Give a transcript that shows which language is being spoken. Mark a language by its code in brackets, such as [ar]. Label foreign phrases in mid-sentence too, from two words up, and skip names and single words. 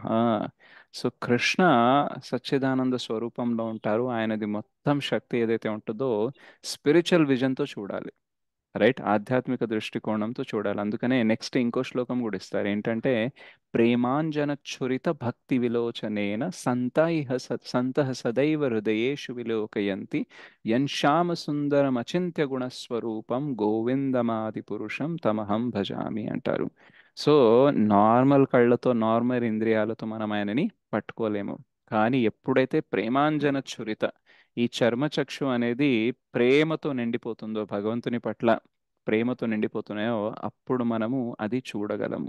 [te] సో కృష్ణ సచ్చిదానంద స్వరూపంలో ఉంటారు, ఆయనది మొత్తం శక్తి ఏదైతే ఉంటుందో [en] spiritual visionతో [te] చూడాలి, రైట్, ఆధ్యాత్మిక దృష్టికోణంతో చూడాలి. అందుకనే నెక్స్ట్ ఇంకో శ్లోకం కూడా ఇస్తారు ఏంటంటే [sa] ప్రేమాంజనచ్ఛురిత భక్తి విలోచనేన సంతః సదైవ హృదయేషు విలోకయంతి యన్శ్యామ సుందరం అచింత్య గుణస్వరూపం గోవిందమాది పురుషం తమహం భజామి [te] అంటారు. సో నార్మల్ కళ్ళతో నార్మల్ ఇంద్రియాలతో మనం ఆయనని పట్టుకోలేము, కానీ ఎప్పుడైతే ప్రేమాంజనచ్ఛురిత ఈ చర్మచక్షు అనేది ప్రేమతో నిండిపోతుందో భగవంతుని పట్ల ప్రేమతో నిండిపోతున్నాయో అప్పుడు మనము అది చూడగలము.